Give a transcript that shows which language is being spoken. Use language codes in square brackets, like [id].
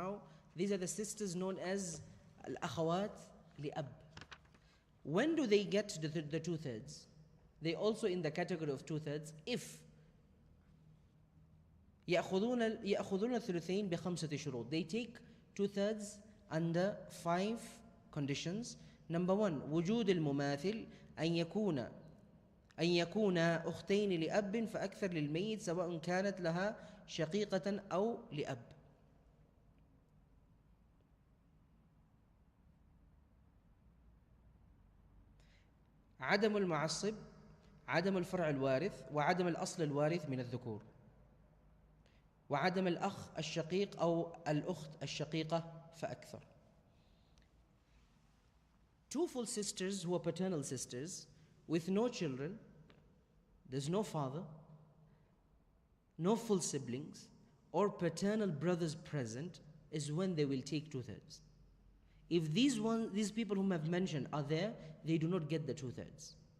[en] Now, these are the sisters known as al-akhawat li-ab. When do they get the 2/3? They also in the category of 2/3 if [ar] يأخذون الثلثين بخمسة شروط. [en] They take 2/3 under 5 conditions. Number 1, [ar] وجود المماثل أن يكون أختين لأب فأكثر للميت سواء كانت لها شقيقة أو لأب. عدم المعصب، عدم الفرع الوارث، وعدم الأصل الوارث من الذكور، وعدم الأخ الشقيق أو الأخت الشقيقة فأكثر. [en] 2 full sisters who are paternal sisters with no children, there's no father, no full siblings, or paternal brothers present, is when they will take 2/3. If these people whom I've mentioned are there, they do not get the 2/3.